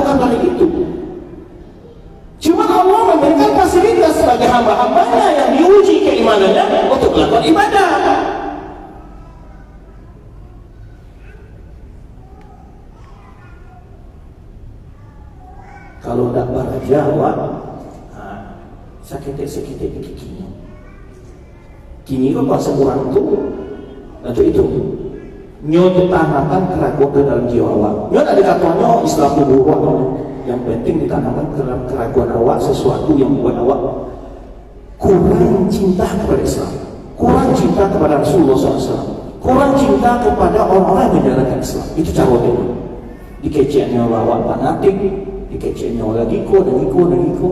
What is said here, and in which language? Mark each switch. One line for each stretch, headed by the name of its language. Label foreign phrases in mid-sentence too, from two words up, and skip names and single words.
Indonesian: Tidak, bukan kali itu. Cuma Allah memberikan untuk melakukan ibadah.
Minangkabau: Kalau tak baraja awak, sakit kini. Kini kau kuasa kurang tu, nanti itu. Nyo ditanamkan keraguan ke dalam jiwa awak.
Indonesian: Nyo ada katanya Islam itu buruk. Yang penting ditanamkan ke dalam keraguan awak sesuatu yang membuat awak kurang cinta kepada Islam, kurang cinta kepada Rasulullah SAW, kurang cinta kepada orang-orang yang menjalankan Islam. Itu cara dia.
Minangkabau: Dikeceknya awak fanatik, dikeceknya lagi ko dan iko.